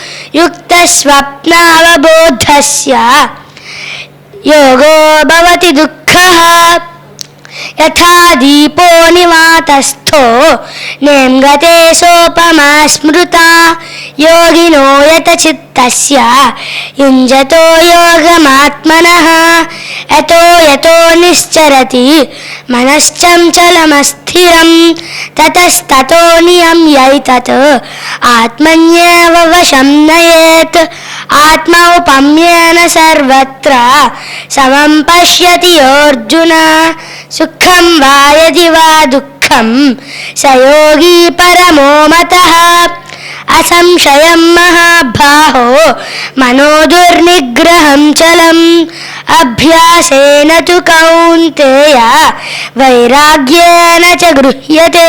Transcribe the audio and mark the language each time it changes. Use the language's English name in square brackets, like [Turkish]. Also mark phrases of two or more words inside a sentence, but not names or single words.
[Sanskrit] యుక్తస్వప్నావబోధస్య యోగో భవతి దుఃఖః యథా దీపో నివాతస్థో నేంగతే సోపమా స్మృతా యోగినో యతచిత్తస్య యుంజతో యోగమాత్మనః యతో యతో నిశ్చరతి మనశ్చంచలమస్థిరం తతస్తతో నియమ్యైతత్ ఆత్మన్యేవ వశం నయేత్ ఆత్మౌపమ్యేన సర్వత్ర సమం పశ్యతి అర్జున సుఖం వా యది వా దుఃఖం స యోగి పరమో మతః అసంశయం మహాబాహో మనో దుర్నిగ్రహం చలం అభ్యాసేన తు కౌంతేయ వైరాగ్యేన చ గృహ్యతే.